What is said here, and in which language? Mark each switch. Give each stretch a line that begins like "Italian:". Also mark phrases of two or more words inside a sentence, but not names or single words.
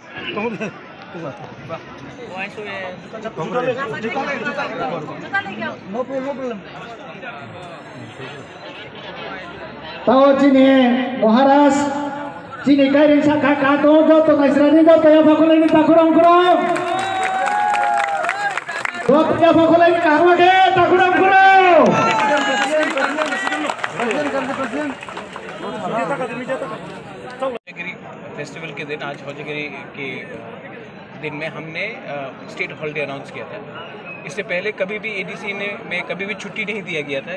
Kok Borok: Tahu sini Muharas sini kairing saka kato joto kaisrani joto ya fakulai ni takurang-kurang joto ya fakulai ni karwage takurang-kurang
Hindi: फेस्टिवल के दिन आज हौजागिरी के दिन में हमने
English: state holiday announce
Hindi: किया था। इससे पहले कभी भी एडीसी में कभी भी छुट्टी नहीं दिया गया था।